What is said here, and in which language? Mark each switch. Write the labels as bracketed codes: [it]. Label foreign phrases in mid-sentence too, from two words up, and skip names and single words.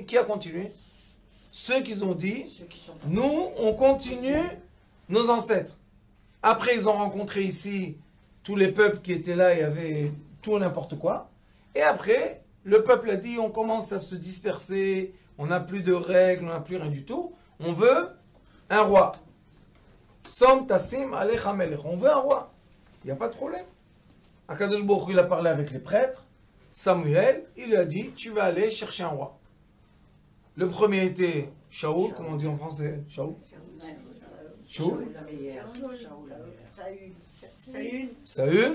[fr] Ceux qui ont dit, nous, on continue nos ancêtres. Après, ils ont rencontré ici tous les peuples qui étaient là et avaient tout et n'importe quoi. Et après, le peuple a dit, on commence à se disperser, on n'a plus de règles, on n'a plus rien du tout. On veut un roi. [he] שום תשים עליך מלך. [fr] On veut un roi. Il n'y a pas de problème. [he] הקדוש ברוך הוא, [fr] il a parlé avec les prêtres. Samuel, il lui a dit, tu vas aller chercher un roi. Le premier était Shaoul, comment on dit en français? Shaoul. Saül.